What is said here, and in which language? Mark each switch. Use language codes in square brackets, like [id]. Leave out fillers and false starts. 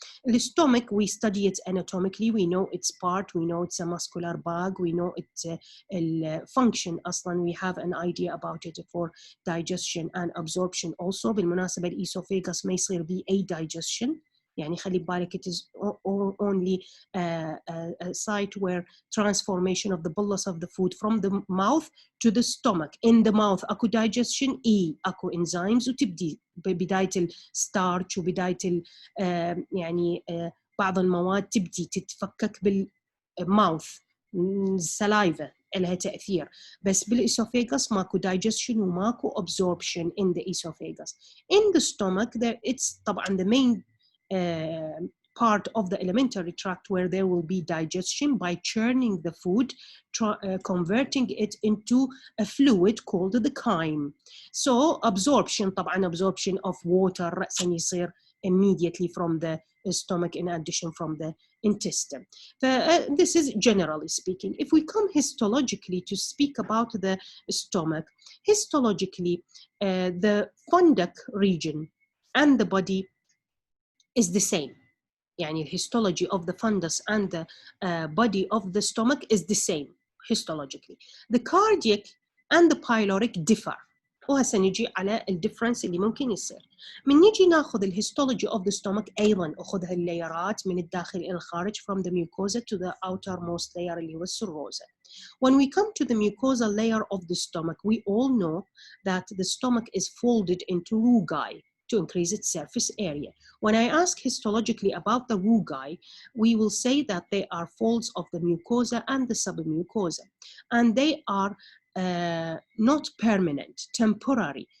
[en] The stomach, we study it anatomically, we know its part, we know it's a muscular bag, we know its function أصلاً, we have an idea about it for digestion and absorption also. [ar] بالمناسبة الإسوفيغاس ما يصير به أي [en] digestion, [ar] يعني خلي بالك [en] it is only a site where transformation of the bolus of the food from the mouth to the stomach. In the mouth [ar] أكو digestion, أكو enzymes وتبدي بداية الستارش وبداية يعني بعض المواد تبدي تتفكك بالماوث السلايفا لها تأثير. بس بالإسوفيغاس ماكو digestion وماكو [en] absorption in the esophagus. In the stomach, it's طبعا the main part of the alimentary tract where there will be digestion by churning the food, converting it into a fluid called the chyme. So absorption, طبعا absorption of water [ar] رأساً يصير [en] immediately from the stomach in addition from the intestine. This is generally speaking. If we come histologically to speak about the stomach, histologically the funduc region and the body is the same. يعني histology of the fundus and the body of the stomach is the same histologically. The cardiac and the pyloric differ. [ar] وهسه نجي على الديفرنس اللي ممكن يصير. من نجي ناخذ الهيستولوجي [en] of the stomach [ar] أيضا أخذها اللايرات من الداخل إلى الخارج [en] from the mucosa to the outermost layer [ar] اللي هو السروزة. [en] When we come to the mucosal layer of the stomach, we all know that the stomach is folded into rugae to increase its surface area. When I ask histologically about the rugae, we will say that they are folds of the mucosa and the submucosa, and they are not permanent, temporary.